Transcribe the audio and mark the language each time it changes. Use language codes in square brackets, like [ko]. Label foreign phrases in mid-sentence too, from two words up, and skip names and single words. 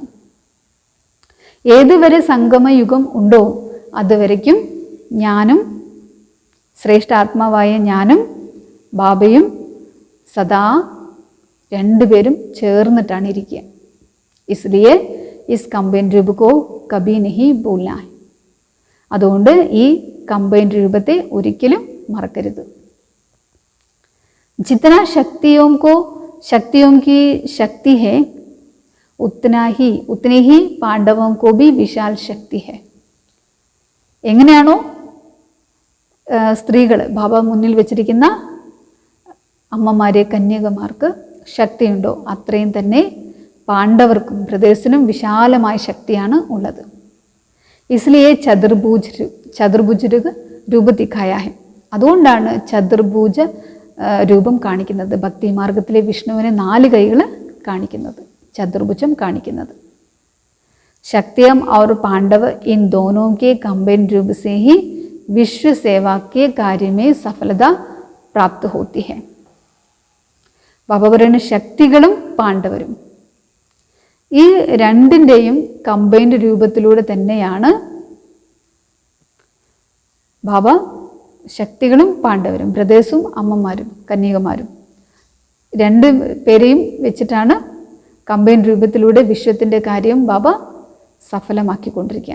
[ml] ഏതുവരെ സംഗമയുഗം ഉണ്ടോ അതുവരയ്ക്കും ഞാനും ശ്രേഷ്ഠ ആത്മാവായ ഞാനും ബാബയും സദാ രണ്ടുപേരും ചേർന്നിട്ടാണ് ഇരിക്കുക. [hi] इसलिए इस कंबाइंड रूप को कभी नहीं भूलना है. [ml] അതുകൊണ്ട് ഈ കമ്പൈൻഡ് രൂപത്തെ ഒരിക്കലും മറക്കരുത്. [hi] ജിतना शक्तियों की शक्ति है उतने ही पांडवों को भी विशाल शक्ति है. [ml] എങ്ങനെയാണോ സ്ത്രീകൾ ബാബ മുന്നിൽ വെച്ചിരിക്കുന്ന അമ്മമാരെ കന്യകമാർക്ക് ശക്തിയുണ്ടോ അത്രയും തന്നെ പാണ്ഡവർക്കും ബ്രദേഴ്സിനും വിശാലമായ ശക്തിയാണ് ഉള്ളത്. [hi] इसलिए चतुर्भुज रूप दिखाया है. [ml] അതുകൊണ്ടാണ് ചതുർഭുജ രൂപം കാണിക്കുന്നത്. ഭക്തിമാർഗത്തിലെ വിഷ്ണുവിനെ 4 കൈകൾ കാണിക്കുന്നത്, ചതുർഭുജം കാണിക്കുന്നത്. [hi] शक्तियम और पांडव इन दोनों के कंबाइंड रूप से ही विश्व सेवा के कार्य में सफलता प्राप्त होती है. [ml] ബാബ പറയുന്ന ശക്തികളും പാണ്ഡവരും ഈ രണ്ടിൻ്റെയും കമ്പൈൻഡ് രൂപത്തിലൂടെ തന്നെയാണ് ബാബ ശക്തികളും പാണ്ഡവരും ബ്രദേഴ്സും അമ്മമാരും കന്യകമാരും 2 പേരെയും വെച്ചിട്ടാണ് കമ്പൈൻഡ് രൂപത്തിലൂടെ വിശ്വത്തിൻ്റെ കാര്യം ബാബ സഫലമാക്കിക്കൊണ്ടിരിക്കുകയാണ്.